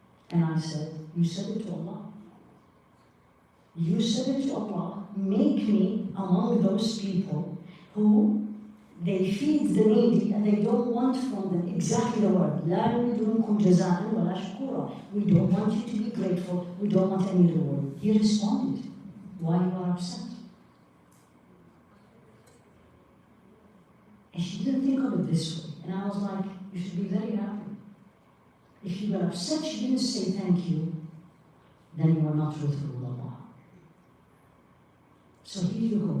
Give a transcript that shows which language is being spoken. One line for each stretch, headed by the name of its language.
English: And I said, you said it to Allah. You said it to Allah, make me among those people who they feed the needy and they don't want from them exactly the word.
Arabic: لا نريدكم جزاء ولا شكورا.
English: We don't want you to be grateful. We don't want any reward. He responded, why you are upset? And she didn't think of it this way. And I was like, you should be very happy. If you were upset she didn't say thank you, then you are not truthful with Allah. So So here you go.